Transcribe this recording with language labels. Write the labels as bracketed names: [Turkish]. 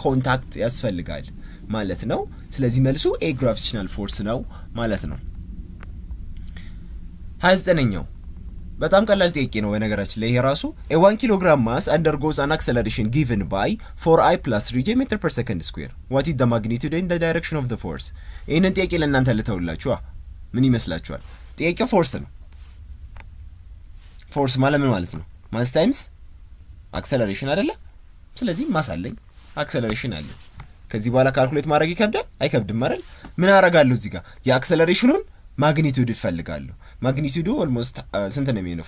[Amharic] ኮንታክት ያስፈልጋል ማለት ነው። ስለዚህ መልሱ ኤ ግራቪቴሽናል ፎርስ ነው ማለት ነው። 29ኛው በጣም ቀላል ጥያቄ ነው በነገራችን ላይ። ይሄ ራሱ [English] a 1 kilogram mass undergoes an acceleration given by 4i plus 3j meter per second square. What is the magnitude and the direction of the force? [Amharic] ይሄንን ጥያቄ ለእናንተ ልተውላችሁ። ምን ይመስላችኋል? ጥያቄው ፎርስ ነው። ፎርስ ማለት ምን ማለት ነው? ማስ ታይምስ አክሰለሬሽን አይደለ? ስለዚህ ማስ አለኝ፣ አክሰለሬሽን አለኝ። ከዚህ በኋላ ካልኩሌት ማድረግ ይከብዳል? አይከብድም አይደል? ምን አደርጋለሁ እዚህ ጋር የአክሰለሬሽኑን ማግኒቱድ ይፈልጋለሁ። ማግኒቱዱ ኦልሞስት ስንት ነው የሚሆነው?